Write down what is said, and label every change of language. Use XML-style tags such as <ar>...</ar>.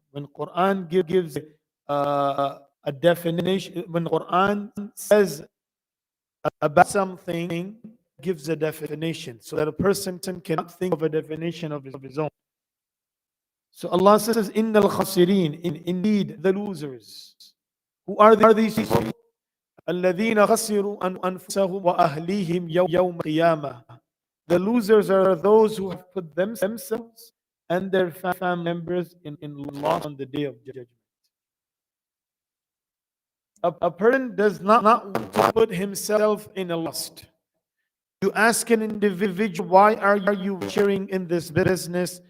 <en>When Quran gives a definition, when Quran says about something, gives a definition so that a person cannot think of a definition of his own. So Allah says,</en> <ar>Innal khasirin,</ar> <en>indeed the losers. Who are these people?</en> <ar>الذين خسروا أنفسهم وأهليهم يوم القيامة.</ar> <en>The losers are those who have put themselves and their family members in loss on the day of judgment. A person does not want to put himself in a loss. You ask an individual, why are you venturing in this business?</en>